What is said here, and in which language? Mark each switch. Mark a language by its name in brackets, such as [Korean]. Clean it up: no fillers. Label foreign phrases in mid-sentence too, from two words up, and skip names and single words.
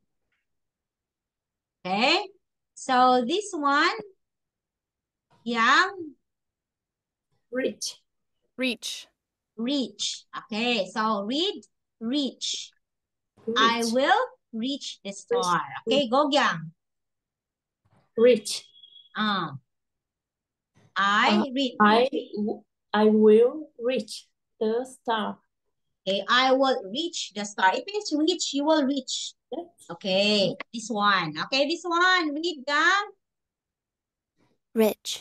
[English] Okay. So this one, Yang, Reach. Reach. reach. Okay. So read, reach. I Reach. will reach the star. Okay, go, Yang. Reach. I read. I will reach the star. Okay, I will reach the star. It means reach, you will reach. Okay, this one. Okay, this one. Read down. Rich.